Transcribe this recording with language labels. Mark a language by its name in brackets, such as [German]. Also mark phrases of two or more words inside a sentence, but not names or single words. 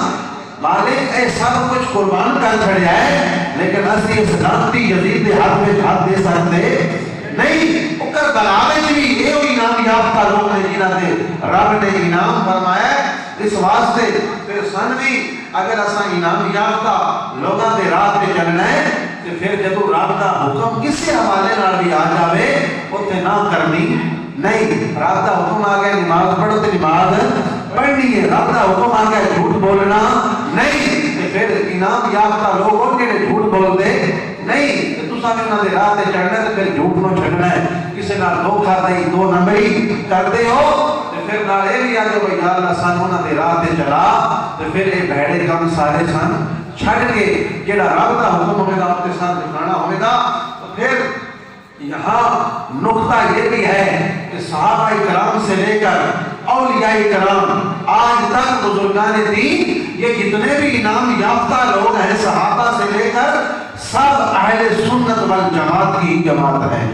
[Punjabi] مالک اے سب کچھ قربان کر چھڑیا ہے، لیکن اسی اس لعنتی یزید دے ہاتھ وچ ہاتھ دے سکتے نہیں۔ او کربلا وچ بھی اے انعام یافتہ لوگ نے جنہاں دے رب نے انعام فرمایا ہے۔ اس واسطے پھر سن بھی اگر اساں انعام یافتہ لوگاں دے راہ تے چلنا ہے تے پھر جدوں رب دا حکم کسے حوالے نال بھی آ جاوے اوتھے نہ کرنی نہیں۔ رب دا حکم آ گیا نماز پڑھو تے نماز پڑھنی ہے، رب دا حکم آ گیا جھوٹ بولنا نہیں، تے پھر انعام یافتہ لوگ ہون جڑے جھوٹ بولدے نہیں۔ تے تساں بھی انہاں دے راہ تے چلنا تے پھر جھوٹ نوں چھڈنا ہے، کسے نال دھوکھا دہی دو نمبری کردے ہو تے پھر نال اے بھی آکھو بھئی یا اللہ سانوں انہاں دے راہ تے چلا، تے پھر اے بھڑے کم سارے سن چھڈ کے جڑا رب دا حکم ہوے گا اپنے ساتھ دکھانا ہوے گا۔ [Urdu] تو پھر یہاں نقطہ یہ بھی ہے کہ صحابہ کرام سے لے کر اولیاء کرام، آج تک بزرگان دین، یہ جتنے بھی انعام یافتہ لوگ ہیں صحابہ سے لے کر، سب اہل سنت والجماعت کی جماعت ہے۔